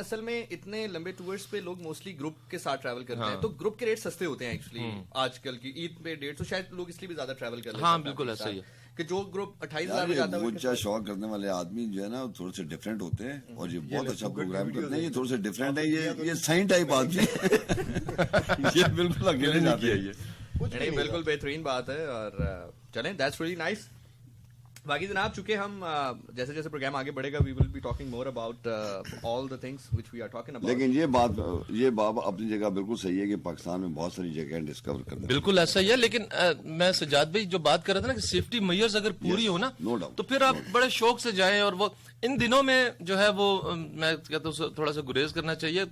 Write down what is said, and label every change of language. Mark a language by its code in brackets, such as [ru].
[ur] اصل میں اتنے لمبے ٹورز پہ لوگ موسٹلی گروپ کے ساتھ ٹریول کرتے ہیں تو گروپ کے ریٹ سستے ہوتے ہیں ایکچولی آج کل کی عید پہ ڈیٹ. تو شاید لوگ اس لیے بھی زیادہ ٹریول کر لیتے ہیں. ہاں بالکل ایسا ہی ہے کہ جو گروپ 28,000 میں جاتا ہے وہ شوق کرنے والے آدمی جو ہے نا تھوڑے سے ڈفرینٹ ہوتے ہیں اور یہ بہت اچھا پروگرام کرتے ہیں. یہ تھوڑے سے ڈفرینٹ ہے. یہ سائن ٹائپ آدمی یہ بالکل اکیلے جاتے ہیں. یہ بالکل بہترین بات ہے. اور چلیں [en] That's really nice. [ur] باقی جناب چونکہ ہم جیسے جیسے پروگرام آگے بڑھے گا [en] We will be talking more about all the things which we are talking about. [ur] لیکن یہ بات اپنی جگہ بالکل صحیح ہے کہ پاکستان میں بہت ساری جگہیں ڈسکور کرتے ہیں. بالکل ایسا ہی ہے. لیکن میں سجاد بھائی جو بات کر رہا تھا نا کہ سیفٹی میئرز اگر پوری ہو نا تو پھر آپ بڑے شوق سے جائیں. اور وہ ان دنوں میں جو ہے وہ میں کہتا ہوں تھوڑا سا گریز کرنا چاہیے.